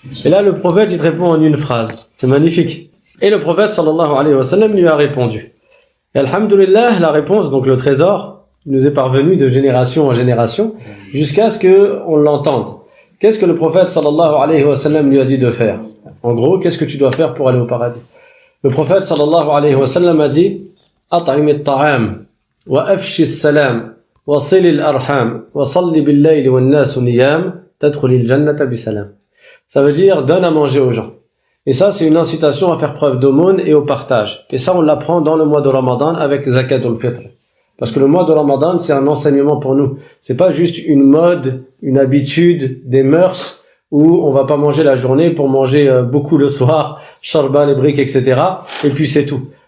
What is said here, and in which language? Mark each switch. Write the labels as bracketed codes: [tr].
[fr] Et là, le prophète, il te répond en une phrase. C'est magnifique. Et le prophète, sallallahu alayhi wa sallam, lui a répondu. Et alhamdulillah, la réponse, donc le trésor, nous est parvenu de génération en génération, jusqu'à ce qu'on l'entende. Qu'est-ce que le prophète, sallallahu alayhi wa sallam, lui a dit de faire? En gros, qu'est-ce que tu dois faire pour aller au paradis? Le prophète, sallallahu alayhi wa sallam, a dit: [ar] أطعم الطعام وأفشي السلام وصل الأرحام وصل بالليل والناس نيام تدخل الجنة بسلام. [fr] Ça veut dire donne à manger aux gens. Et ça, c'est une incitation à faire preuve d'aumône et au partage. Et ça, on l'apprend dans le mois de Ramadan avec Zakatul Fitr. Parce que le mois de Ramadan, c'est un enseignement pour nous. C'est pas juste une mode, une habitude, des mœurs où on va pas manger la journée pour manger beaucoup le soir, charba, les briques, etc. Et puis c'est tout.